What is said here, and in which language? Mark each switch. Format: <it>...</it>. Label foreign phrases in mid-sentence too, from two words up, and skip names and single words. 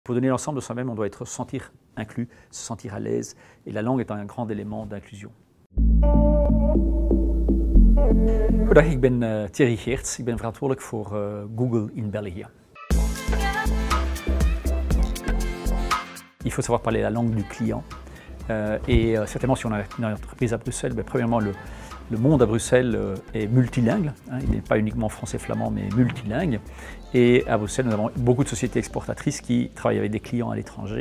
<fr>Pour donner l'ensemble de soi-même, on doit se sentir inclus, se sentir à l'aise, et la langue est un grand élément d'inclusion.</fr> <nl>Goedendag, ik ben Thierry Geerts. Ik ben verantwoordelijk voor Google in België.</nl> <fr>Il faut savoir parler la langue du client. Certainement, si on a une entreprise à Bruxelles, premièrement, le monde à Bruxelles est multilingue. Il n'est pas uniquement français-flamand, mais multilingue. Et à Bruxelles, nous avons beaucoup de sociétés exportatrices qui travaillent avec des clients à l'étranger.</fr>